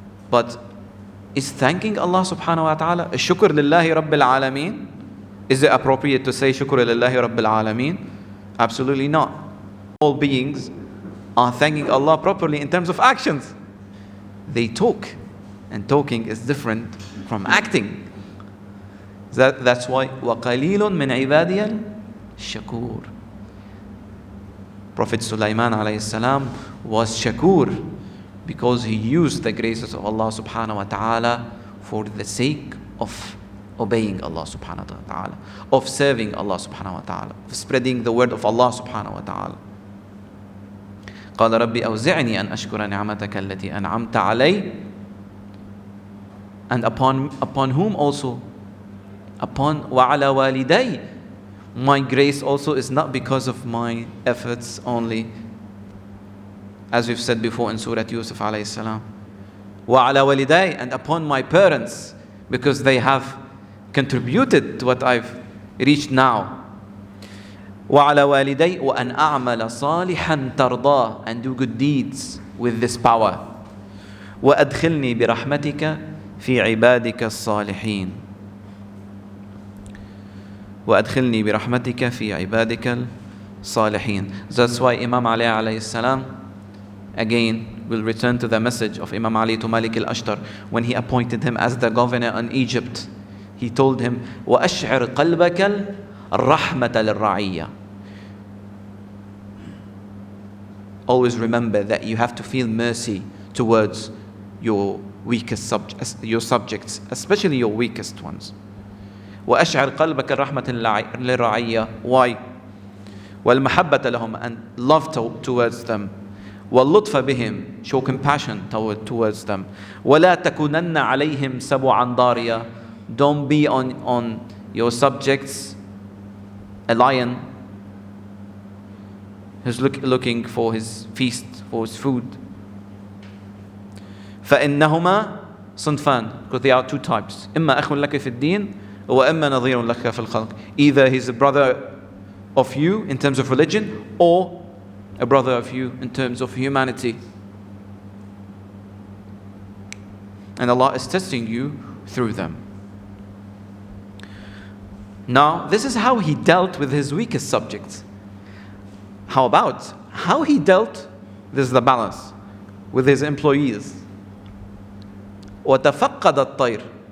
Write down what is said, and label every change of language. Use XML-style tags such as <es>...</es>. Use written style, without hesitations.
<en>But is thanking Allah subhanahu wa ta'ala a</en> <ar>shukr lillahi Rabbil Alameen?</ar> <en>Is it appropriate to say</en> <ar>shukr lillahi Rabbil Alameen?</ar> <en>Absolutely not. All beings are thanking Allah properly in terms of actions. They talk, and talking is different from acting. That's why</en> <ar>وَقَلِيلٌ مِنْ عِبَادِيَ الشَّكُورِ.</ar> <en>Prophet Sulaiman alayhi salam was shakur because he used the graces of Allah subhanahu wa ta'ala for the sake of obeying Allah subhanahu wa ta'ala, of serving Allah subhanahu wa ta'ala, of spreading the word of Allah subhanahu wa ta'ala.</en> <ar>قال ربي أوزعني أن أشكر نعمتك التي أنعمت علي.</ar> <en>And upon whom also? Upon</en> <ar>وعلى والدي.</ar> <en>My grace also is not because of my efforts only, as we've said before in Surah Yusuf alayhi salam.</en> <ar>وعلى والدي,</ar> <en>and upon my parents, because they have contributed to what I've reached now.</en> <ar>وعلى والدي وأن أعمل صالحا ترضاه,</ar> <en>and do good deeds with this power.</en> <ar>وأدخلني برحمتك في عبادك الصالحين. وأدخلني برحمتك في عبادك الصالحين.</ar> <en>That's why Imam Ali alayhi salam, again, will return to the message of Imam Ali to Malik al-Ashtar when he appointed him as the governor in Egypt. He told him,</en> <ar>وَأَشْعِرْ قَلْبَكَ الرَّحْمَةَ لِلرَّعِيَّةِ.</ar> <en>Always remember that you have to feel mercy towards your subjects, especially your weakest ones.</en> <ar>وأشعر قلبك الرحمة للرعية.</ar> <en>Why?</en> <ar>والمحبة لهم,</ar> <en>and love towards them.</en> <ar>واللطف بهم,</ar> <en>show compassion towards them.</en> <ar>ولا تكونن عليهم سبعا ضاريا.</ar> <en>Don't be on your subjects a lion who's looking for his feast, for his food.</en> <ar>فإنهما صنفان,</ar> <en>because there are two types.</en> <ar>إما أخ لك في الدين وإما نظير لك في الخلق.</ar> <en>Either he's a brother of you in terms of religion, or a brother of you in terms of humanity. And Allah is testing you through them. Now, this is how he dealt with his weakest subjects. How about how he dealt, this is the balance, with his employees.</en> <ar>وَتَفَقَّدَ الطَّيْرِ</ar>